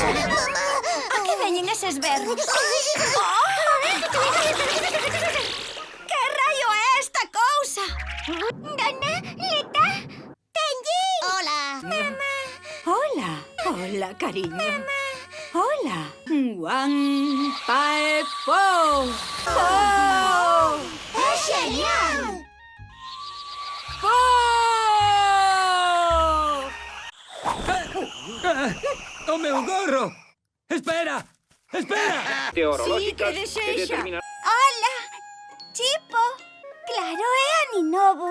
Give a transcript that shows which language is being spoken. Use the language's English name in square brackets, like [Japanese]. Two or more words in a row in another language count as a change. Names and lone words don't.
[Galician] A que veñen eses berros? Que raio é esta cousa? Dona Leta. Tenjín. Hola. Mamá. Hola, hola, cariño. Hola. [English] One, five, four. Four. [Galician] É genial. O meu gorro! Espera! Espera! Sí, que desexa. Hola. Chipo. Claro, é Aninovo.